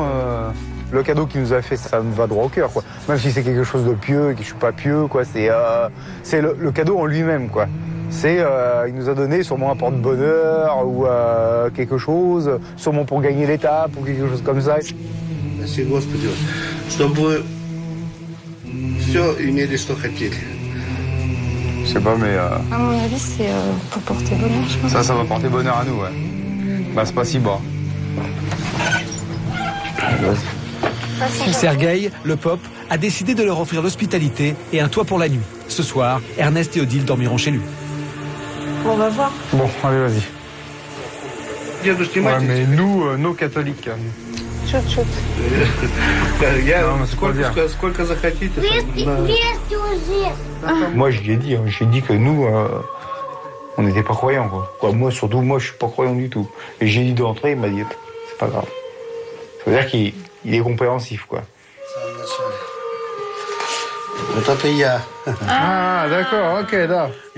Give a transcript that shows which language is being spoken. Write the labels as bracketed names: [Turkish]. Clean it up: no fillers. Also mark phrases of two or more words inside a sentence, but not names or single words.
[French] Le cadeau qu'il nous a fait, ça me va droit au cœur, quoi. Même si c'est quelque chose de pieux et que je suis pas pieux, quoi. C'est le cadeau en lui-même, quoi. Il nous a donné sûrement un porte-bonheur ou quelque chose, sûrement pour gagner l'étape ou quelque chose comme ça. Merci, [Russian] Господи, чтобы все имели, что хотели. [French] Je sais pas, mais... À mon avis, c'est pour porter bonheur, je pense. Ça va porter bonheur à nous, ouais. Bah, c'est pas si bas. Sergueï, le pop, a décidé de leur offrir l'hospitalité et un toit pour la nuit. Ce soir, Ernest et Odile dormiront chez lui. On va voir. Bon, allez, vas-y. Ouais, mais nous, nos catholiques. Chut. [Russian] Сколько захотите. [French] Moi, je lui ai dit, j'ai dit que nous, on n'était pas croyants, quoi. Moi, surtout, moi, je suis pas croyant du tout. Et j'ai dit d'entrer, il m'a dit, c'est pas grave. Ça veut dire qu'il est compréhensif, quoi. Ah, d'accord, ok, là.